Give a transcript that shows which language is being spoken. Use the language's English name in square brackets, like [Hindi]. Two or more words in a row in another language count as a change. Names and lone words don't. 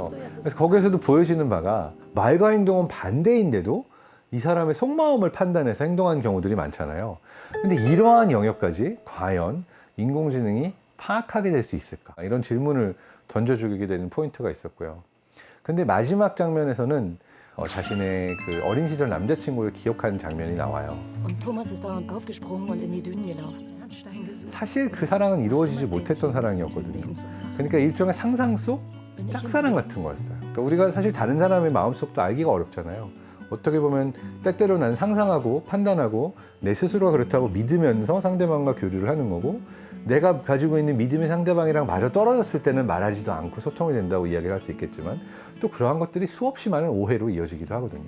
[Korean] 그래서 거기에서도 보여지는 바가 말과 행동은 반대인데도 이 사람의 속마음을 판단해서 행동하는 경우들이 많잖아요. 근데 이러한 영역까지 과연 인공지능이 파악하게 될 수 있을까? 이런 질문을 던져주게 되는 포인트가 있었고요. 근데 마지막 장면에서는 자신의 그 어린 시절 남자친구를 기억하는 장면이 나와요. [German] Und Thomas ist dauernd aufgesprungen und in die Dünen gelaufen. [Korean] 사실 그 사랑은 이루어지지 못했던 사랑이었거든요. 그러니까 일종의 상상 속 짝사랑 같은 거였어요. 그러니까 우리가 사실 다른 사람의 마음속도 알기가 어렵잖아요. 어떻게 보면 때때로 난 상상하고 판단하고 내 스스로가 그렇다고 믿으면서 상대방과 교류를 하는 거고, 내가 가지고 있는 믿음의 상대방이랑 마저 떨어졌을 때는 말하지도 않고 소통이 된다고 이야기를 할 수 있겠지만 또 그러한 것들이 수없이 많은 오해로 이어지기도 하거든요.